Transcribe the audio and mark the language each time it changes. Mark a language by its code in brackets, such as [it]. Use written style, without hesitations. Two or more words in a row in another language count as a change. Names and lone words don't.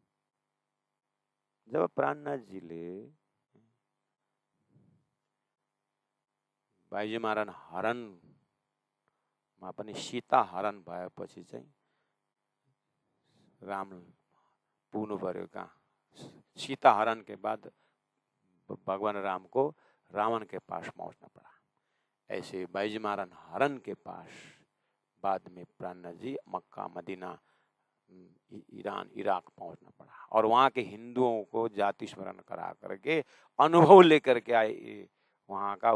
[ne] जब प्राणनाथजीले बाइजी महाराज हरणमा पनि सीता हरण भएपछि चाहिँ राम पुग्नु पर्यो कहाँ? [hi] सीता हरण के बाद भगवान राम को रावण के पास पहुंचना पड़ा। ऐसे बाइजी महाराज हरण के पास बाद में प्राणनाथ जी मक्का मदीना ईरान इराक पहुंचना पड़ा और वहाँ के हिंदुओं को जाति स्मरण करा करके अनुभव लेकर के आए वहाँ का।